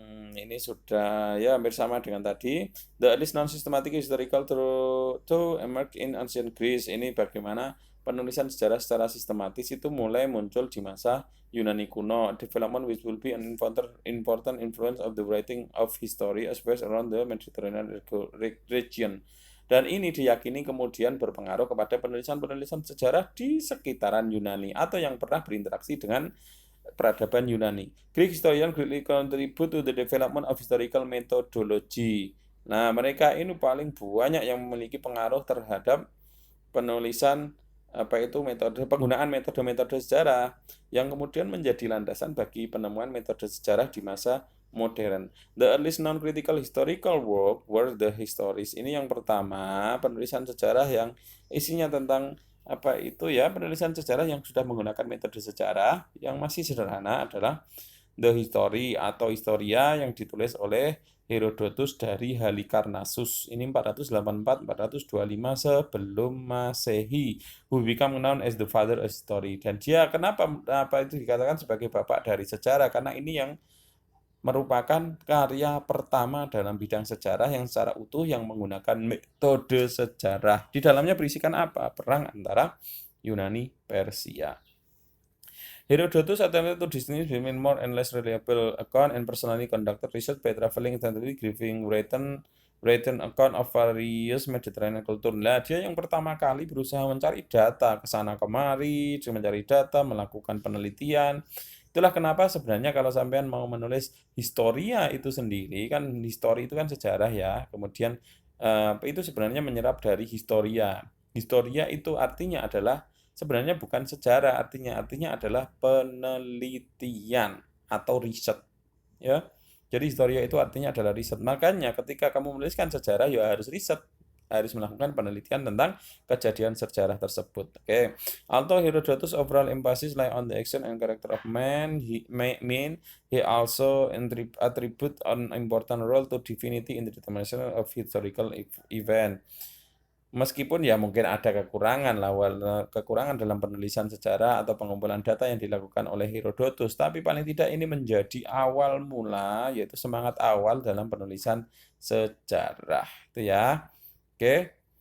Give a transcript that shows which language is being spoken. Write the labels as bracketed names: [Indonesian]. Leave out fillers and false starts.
[Indonesian] Ini sudah ya hampir sama dengan tadi. [English] The earliest non-systematic historical to emerge in ancient Greece. [Indonesian] Ini bagaimana penulisan sejarah secara sistematis itu mulai muncul di masa Yunani kuno. [English] Development which will be an important influence of the writing of history especially around the Mediterranean region. [Indonesian] Dan ini diyakini kemudian berpengaruh kepada penulisan-penulisan sejarah di sekitaran Yunani atau yang pernah berinteraksi dengan peradaban Yunani. [English] Greek historian greatly contribute to the development of historical methodology. [Indonesian] Nah, mereka ini paling banyak yang memiliki pengaruh terhadap penulisan penggunaan metode-metode sejarah yang kemudian menjadi landasan bagi penemuan metode sejarah di masa modern. [English] The earliest non-critical historical work were the histories. [Indonesian] Ini yang pertama, penulisan sejarah yang isinya tentang penulisan sejarah yang sudah menggunakan metode sejarah yang masih sederhana adalah The History atau Historia yang ditulis oleh Herodotus dari Halikarnassus. Ini 484-425 sebelum Masehi. [English] Who become known as the father of history. [Indonesian] Dan dia kenapa itu dikatakan sebagai bapak dari sejarah? Karena ini yang merupakan karya pertama dalam bidang sejarah yang secara utuh yang menggunakan metode sejarah. Di dalamnya berisikan apa? Perang antara Yunani Persia. [English] Herodotus attempted to distinguish between more and less reliable account and personally conducted research by traveling extensively, giving written account of various Mediterranean culture. [Indonesian] Nah, dia yang pertama kali berusaha mencari data ke sana kemari, mencari data, melakukan penelitian. Itulah kenapa sebenarnya kalau sampean mau menulis historia itu sendiri, kan histori itu kan sejarah ya. Kemudian itu sebenarnya menyerap dari historia. Historia itu artinya adalah sebenarnya bukan sejarah, artinya adalah penelitian atau riset, ya. Jadi historia itu artinya adalah riset. Makanya ketika kamu menuliskan sejarah, ya harus riset, harus melakukan penelitian tentang kejadian sejarah tersebut. Oke. [English] Although Herodotus' overall emphasis lie on the action and character of man, he also attribute an important role to divinity in the determination of historical event. [Indonesian] Meskipun ya mungkin ada kekurangan dalam penulisan sejarah atau pengumpulan data yang dilakukan oleh Herodotus, tapi paling tidak ini menjadi awal mula, yaitu semangat awal dalam penulisan sejarah. Itu ya. Oke.